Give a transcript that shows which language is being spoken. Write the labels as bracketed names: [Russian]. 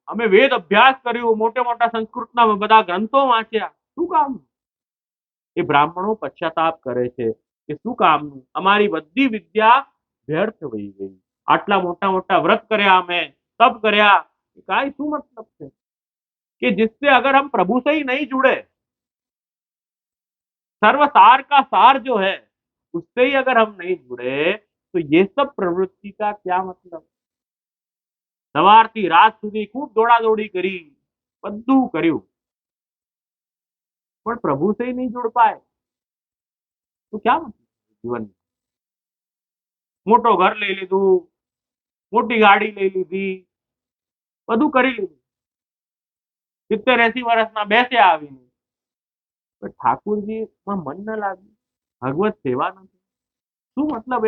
[Gujarati] અમે વેદ અભ્યાસ કર્યું, મોટા સંસ્કૃતના બધા ગ્રંથો વાંચ્યા, શું કામનું? એ બ્રાહ્મણો પશ્ચાતાપ કરે છે કે શું કામનું, અમારી બધી વિદ્યા વ્યર્થ વહી ગઈ, આટલા મોટા વ્રત કર્યા, અમે તપ કર્યા, કાઈ શું મતલબ છે? [Hindi] कि जिससे अगर हम प्रभु से ही नहीं जुड़े, सर्व सार का सार जो है उससे ही अगर हम नहीं जुड़े, तो ये सब प्रवृत्ति का क्या मतलब? [Gujarati] સવારથી રાત સુધી ખૂબ દોડાદોડી કરી, બધું કર્યું, પણ પ્રભુ [Hindi] से नहीं जुड़ पाए तो क्या मतलब [Gujarati] જીવન? મોટો ઘર લઈ લીધું, મોટી ગાડી લઈ લીધી, બધું કરી લીધું, 70-80 વર્ષના બેસ્યા આવીને, પણ ઠાકુરજીમાં મન ન લાગ્યું, ભગવત સેવા નથી. શું મતલબ?